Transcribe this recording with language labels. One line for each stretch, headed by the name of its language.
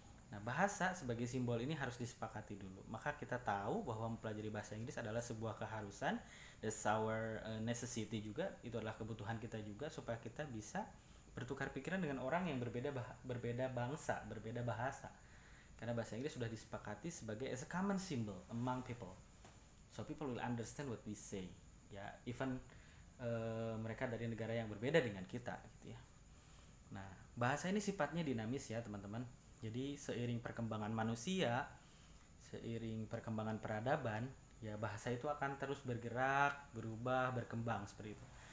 Indonesian: Nah, bahasa sebagai simbol ini harus disepakati dulu. Maka kita tahu bahwa mempelajari bahasa Inggris adalah sebuah keharusan,
English: that's our necessity
Indonesian: juga, itu adalah kebutuhan kita juga supaya kita bisa bertukar pikiran dengan orang yang berbeda bangsa, berbeda bahasa. Karena bahasa Inggris sudah disepakati sebagai
English: as a common symbol among people. So people will understand what we say.
Indonesian: Ya, even mereka dari negara yang berbeda dengan kita gitu ya. Nah, bahasa ini sifatnya dinamis ya, teman-teman. Jadi seiring perkembangan manusia, seiring perkembangan peradaban, ya bahasa itu akan terus bergerak, berubah, berkembang seperti itu.